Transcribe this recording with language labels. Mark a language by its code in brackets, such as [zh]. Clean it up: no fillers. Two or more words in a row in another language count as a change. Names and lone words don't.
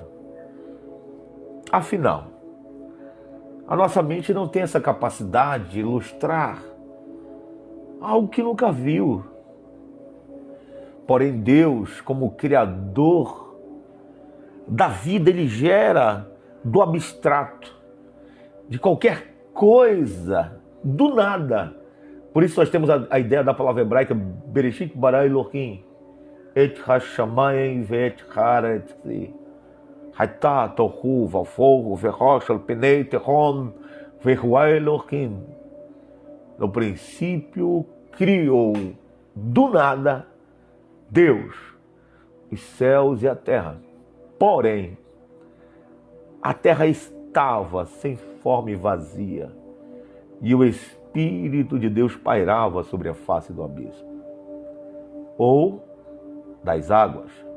[pt] Afinal, a nossa mente não tem essa capacidade de ilustrar algo que nunca viu. Porém, Deus, como Criador da vida, Ele gera do abstrato, de qualquer coisa, do nada. Por isso nós temos a ideia da palavra hebraica [he] בראשית ברא אלהים את השמים ואת הארץ היתה תהו ובהו ורוש על פני תהום והוא אלהים. [pt] No princípio criou do nada Deus os céus e a terra. Porém, a terra estava sem forma e vazia, e o Espírito de Deus pairava sobre a face do abismo, ou das águas.